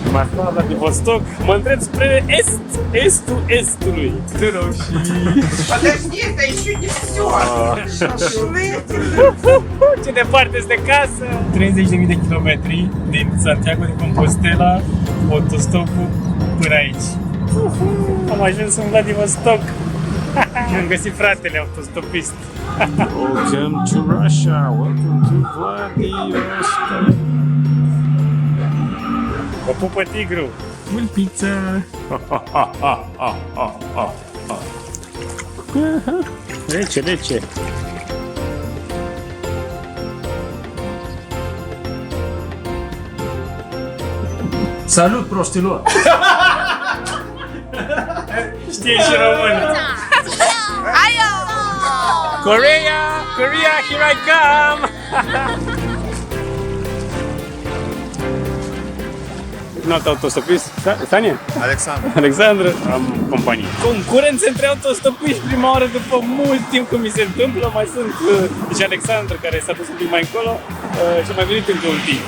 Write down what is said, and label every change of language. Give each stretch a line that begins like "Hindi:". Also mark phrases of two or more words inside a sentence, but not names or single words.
Romanian: m-am aflat la Vladivostok, mă întreb spre estul estului.
Russian: Подожди, это еще не все.
Romanian: Ce departe este casă! 30.000 de kilometri din Santiago de Compostela, autostopul până aici. Am ajuns în Vladivostok. Am găsit fratele autostopist.
English: Welcome to Russia, welcome to Vladivostok.
Romanian: O pupă tigru. Un pizza. Rece, rece. Salut, prostilor! Știi și român.
English: Korea! Korea, here I come!
Romanian: Un alt autostopist? Tania? Alexandru, am companie. Concurență între autostopiști prima oară după mult timp când mi se întâmplă. Mai sunt și Alexandru care s-a dus un pic mai încolo și a mai venit încă un timp.